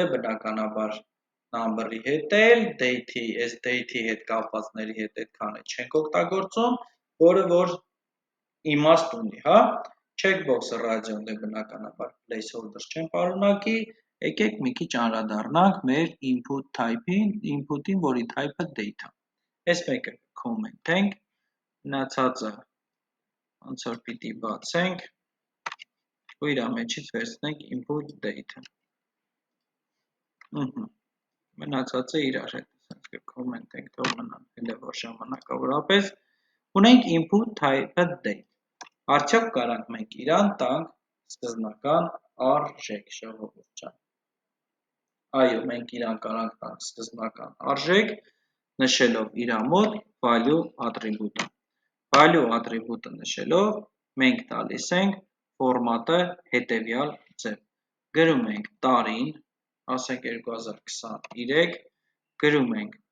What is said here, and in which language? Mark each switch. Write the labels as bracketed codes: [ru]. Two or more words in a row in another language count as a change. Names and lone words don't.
[hy] բնականաբար number-ի հետ էլ, date-ի, այս date-ի հետ կապվածների հետ այդքան էլ չենք օգտագործում, որը որ իմաստ ունի, հա, checkbox-ը ռադիոն դե բնականաբար placeholder չեն պարունակի, եկեք մի քիչ անդրադառնանք մեր [en] input type-ին, [hy] input-ին, որի [en] type-ը date-ը։ [hy] Այս մեկը comment-ենք, մնացածը ոնց որ պիտի բացենք ու իր մեջից վերցնենք [en] input date-ը։ [hy] Մնացածը իրար հետ ասենք comment-ենք, թող մնան, հենց որ ժամանակավորապես ունենք input [en] type-ը date։ [hy] Արդյոք կարանք մենք իրան տանք սկզբնական արժեք, ժողովուրդ ջան։ Այո, մենք իրան կարանք տանք սկզբնական արժեք, նշելով իր մոտ value ատրիբուտը։ Value ատրիբուտը նշելով մենք տալիս ենք ֆորմատը հետևյալ ձև։ Գրում ենք տարին, ասենք 2023, գրում ենք